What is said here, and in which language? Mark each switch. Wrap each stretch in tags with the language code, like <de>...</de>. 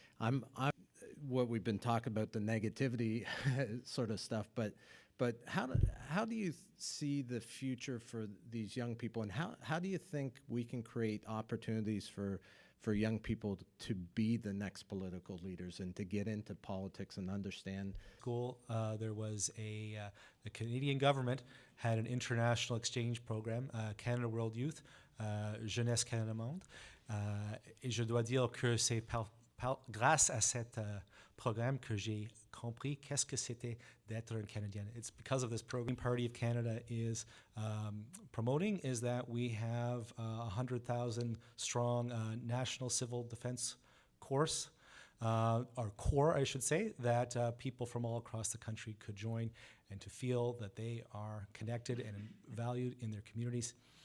<en>I'm what we've been talking about, the negativity sort of stuff, but how do you see the future for these young people, and how do you think we can create opportunities for young people to be the next political leaders and to get into politics and understand? School, there was the Canadian government had an international exchange program, Canada World Youth, Jeunesse Canada Monde.</en> <fr>Et je dois dire que c'est grâce à cet programme que j'ai compris qu'est-ce que c'était d'être un Canadien.</fr> <en>It's because of this program Party of Canada is promoting is that we have a 100,000 strong national civil defense course, or core, I should say, that people from all across the country could join and to feel that they are connected and valued in their communities.</en>